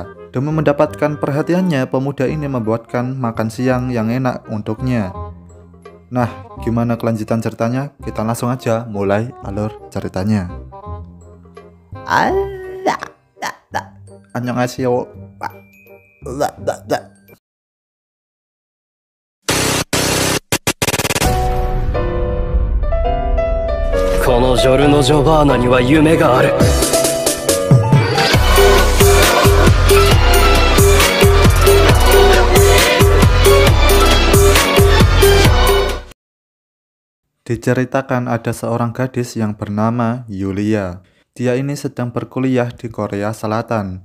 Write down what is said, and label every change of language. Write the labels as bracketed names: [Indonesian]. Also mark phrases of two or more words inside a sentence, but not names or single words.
[Indonesian] Demi mendapatkan perhatiannya, pemuda ini membuatkan makan siang yang enak untuknya. Nah, gimana kelanjutan ceritanya? Kita langsung aja mulai alur ceritanya. Annyeonghaseyo. [Japanese] このジョルノ・ジョバーナには夢がある。 [Indonesian] Diceritakan ada seorang gadis yang bernama Yulia. Dia ini sedang berkuliah di Korea Selatan.